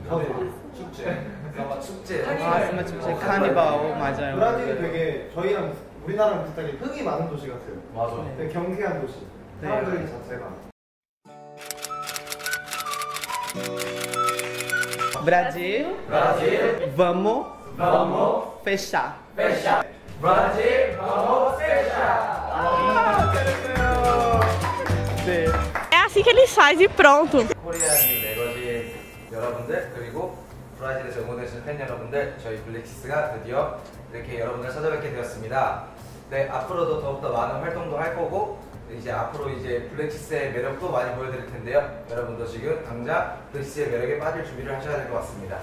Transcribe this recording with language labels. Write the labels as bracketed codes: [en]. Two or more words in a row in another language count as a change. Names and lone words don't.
[ko] 축제. 아마 축제. 카니발 축제 카니발 맞아요. 브라질이 되게 저희랑 우리나라랑 비슷하게 흙이 많은 도시 같아요. 맞아. 되게 경쾌한 도시. 사람들 자체가. [pt] Brasil. Brasil. Vamos Vamos fechar. fechar. Brasil. Vamos fechar. [ko] 네. [pt] É assim que eles fazem e pronto. [ko] 코리아님 매거진 여러분들 그리고 브라질에서 응원해주신 팬 여러분들 저희 블랙키스가 드디어 이렇게 여러분들 찾아뵙게 되었습니다. 네 앞으로도 더욱더 많은 활동도 할 거고 이제 앞으로 이제 블랙키스의 매력도 많이 보여드릴 텐데요. 여러분도 지금 당장 블랙키스의 매력에 빠질 준비를 하셔야 될 것 같습니다.